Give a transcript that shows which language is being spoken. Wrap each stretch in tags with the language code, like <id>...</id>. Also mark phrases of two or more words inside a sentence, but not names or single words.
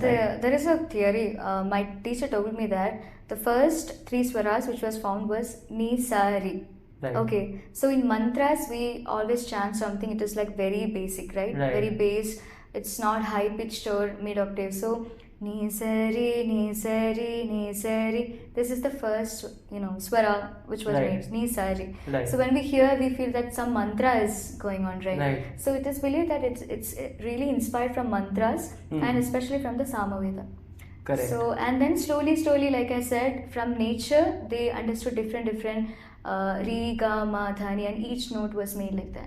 <en>There is a theory. My teacher told me that the first 3 swaras which was found was Ni, Sa, Ri. Right. Okay, so in mantras we always chant something. It is like very basic, right? Very base. It's not high pitched or mid octave. So Ni, Sa, Ri, Ni, Sa, Ri, Ni, Sa, Ri. This is the first, swara which was made. Ni, Sa, Ri. So when we hear, we feel that some mantra is going on, right? So it is believed that it's really inspired from mantras and especially from the Samaveda. Correct. So and then slowly, like I said, from nature they understood different Ri, Ga, Ma, Dhani, and each note was made like that.</en>